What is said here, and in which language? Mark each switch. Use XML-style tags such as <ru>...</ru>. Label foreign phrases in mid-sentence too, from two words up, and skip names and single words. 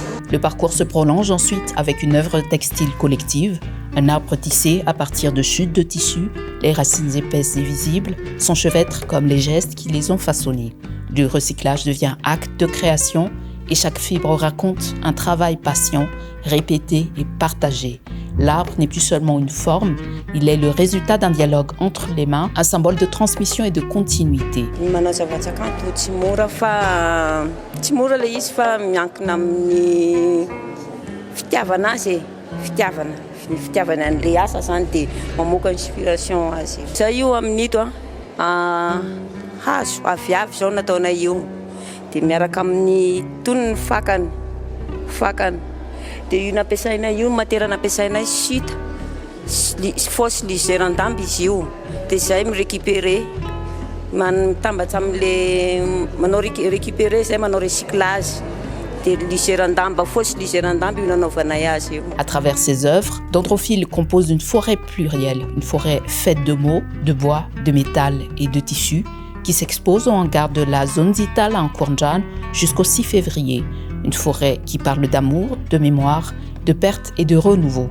<fr>Le parcours se prolonge ensuite avec une œuvre textile collective, un arbre tissé à partir de chutes de tissu, les racines épaisses et visibles s'enchevêtrent comme les gestes qui les ont façonnés. Le recyclage devient acte de création et chaque fibre raconte un travail patient, répété et partagé. L'arbre n'est plus seulement une forme, il est le résultat d'un dialogue entre les mains, un symbole de transmission et de continuité.</fr> <mg>Manao zava-tsakanto tsy mora le izy fa miankina amin'ny fitiavana azy fitiavana an'le asa zany dia mamoaka inspiration azy. Za io amin'ito hazo aviavy zao nataona io dia miaraka amin'ny tony ny fakany dia io nampiasaina io matera nampiasaina sita fausse lisérandamby izy io dia zay mirécupéré mitambatsa amin'le manao récupéré zay manao recyclage dia lisérandamba fausse lisérandamby io nanaovana azy io.</mg> <fr>À travers ses œuvres, Dendrophile compose une forêt plurielle, une forêt faite de mots, de bois, de métal et de tissus qui s'expose au hangar de la zone Zitala en Kourndjan jusqu'au 6 février. Une forêt qui parle d'amour, de mémoire, de perte et de renouveau.</fr>